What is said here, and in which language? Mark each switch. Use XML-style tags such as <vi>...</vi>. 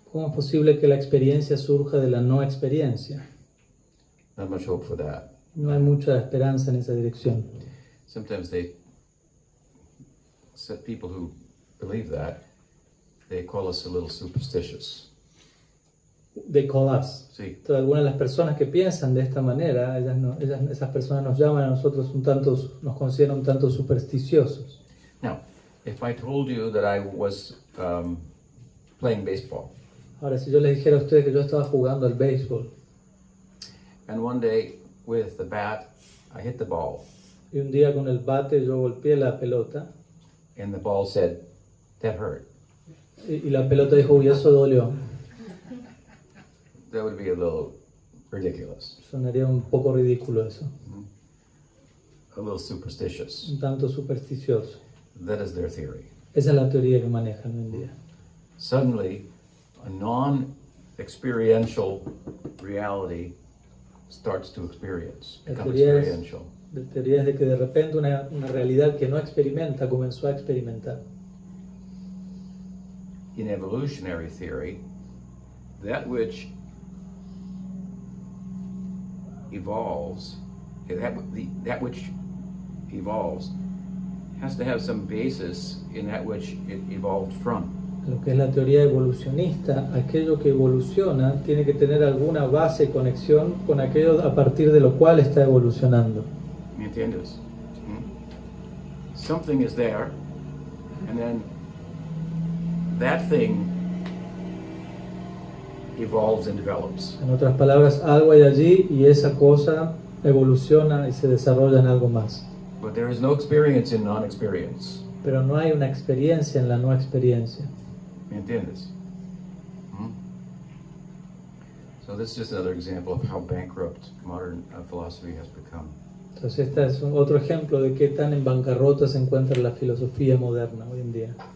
<es>¿Cómo es posible que la experiencia surja de la no experiencia?</es> <en>Not much hope for that.</en> <es>No hay mucha esperanza en esa dirección.</es> <en>Sometimes people who believe that, they call us a little superstitious. They call us.</en> <es>Sí. Entonces, algunas de las personas que piensan de esta manera, esas personas nos llaman a nosotros nos consideran un tanto supersticiosos.</es> <en>Now, if I told you that I was playing baseball,</en> <es>Ahora, si yo les dijera a ustedes que yo estaba jugando al béisbol</es> <en>and one day with the bat I hit the ball,</en> <es>y un día con el bate yo golpeé la pelota</es> <en>and the ball said, "That hurt,"</en> <es>y la pelota dijo, uy, eso dolió,</es> <en>that would be a little ridiculous,</en> <es>sonaría un poco ridículo eso,</es> <en>a little superstitious.</en> <es>un tanto supersticioso.</es> <en>That is their theory.</en> <es>Esa es la teoría que manejan hoy en día.</es> <en>Suddenly, a non-experiential reality starts to become experiential.</en> <es>La teoría es de que de repente una realidad que no experimenta comenzó a experimentar.</es> <en>In evolutionary theory, that which evolves, that which evolves has to have some basis in that which it evolved from.</en> <es>Lo que es la teoría evolucionista, aquello que evoluciona tiene que tener alguna base y conexión con aquello a partir de lo cual está evolucionando. ¿Me entiendes?</es> <en>Something is there, and then that thing evolves and develops.</en> <es>En otras palabras, algo hay allí y esa cosa evoluciona y se desarrolla en algo más.</es> <en>But there is no experience in non-experience.</en> <es>Pero no hay una experiencia en la no experiencia. ¿Me entiendes?</es> <en>So this is just another example of how bankrupt modern philosophy has become.</en> <es>Entonces este es otro ejemplo de qué tan en bancarrota se encuentra la filosofía moderna hoy en día.</es>